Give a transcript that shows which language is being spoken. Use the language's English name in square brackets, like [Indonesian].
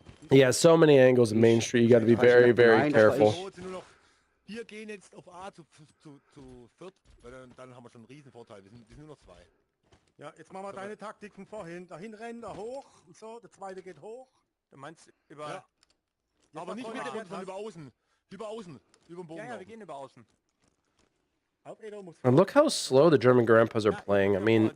[English] Yeah, so many angles in Main Street. You got to be very, very careful. [German] Wir gehen jetzt auf A zu viert, weil dann haben wir schon einen Riesenvorteil. Wir sind nur noch 2. Ja, jetzt machen wir deine Taktik von vorhin. Dahin rennen, da hoch und so. Der zweite geht hoch. Du meinst über... Ja. Aber nicht mit sondern über außen. Über außen. Über den Bogen. Ja, wir gehen über außen. [English] And look how slow the German Grandpas are playing. I mean,